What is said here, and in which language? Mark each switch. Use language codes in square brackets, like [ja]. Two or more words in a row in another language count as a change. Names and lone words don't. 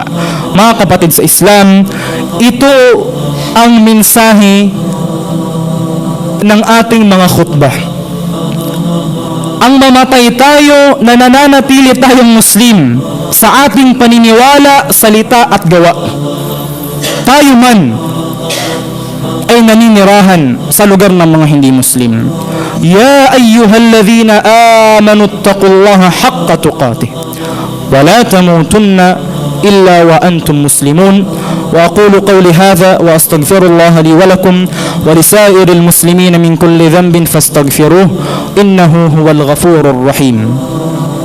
[tl] Mga kapatid sa Islam, ito ang mensahe ng ating mga khutbah. Ang mamatay tayo na nananatili tayong Muslim sa ating paniniwala, salita at gawa. Tayo man ay naninirahan sa lugar ng mga hindi Muslim. [ar] يا أيها الذين آمنوا اتقوا الله حق تقاته ولا تموتن إلا وأنتم مسلمون. وأقول قولي هذا وأستغفر الله لي ولكم ولسائر المسلمين من كل ذنب فاستغفروه إنه هو الغفور الرحيم.